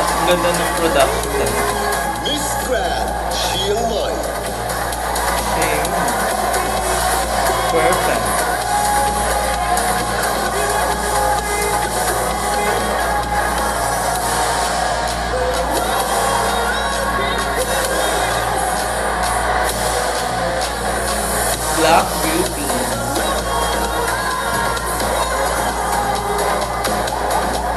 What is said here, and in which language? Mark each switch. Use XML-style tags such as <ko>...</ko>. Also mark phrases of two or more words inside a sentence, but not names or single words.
<tl>Ang ganda ng production talaga. Miss Grand เชียงใหม่ Okay. Perfect.</tl> <en>Black Beauty.</en>